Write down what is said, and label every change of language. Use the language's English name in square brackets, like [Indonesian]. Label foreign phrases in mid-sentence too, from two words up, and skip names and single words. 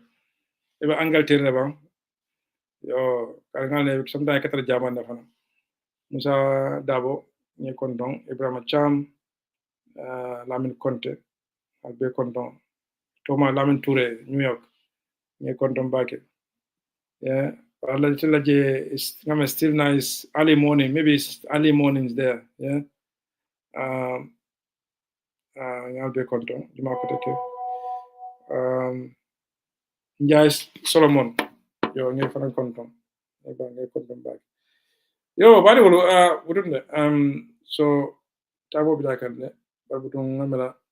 [Mandingo] Ebe Angleterre ba. Yo, karangane sometimes katra jaman na fana. Musa Dabo, nye kondong, Ibrahima Cham, Lamin Conte, Albe Kondong, Thomas Lamin Touré, New York, nye kondong bake. [English] Yeah, it's still nice early morning. Maybe it's early mornings there. Yeah. [Mandingo] Albe Kondong, Juma Koteke. Njais Solomon, yo nye fana kondong, nye kondong bake. Yo, bari wulu, wudunde. So tabo bidakande, babudung ngamela.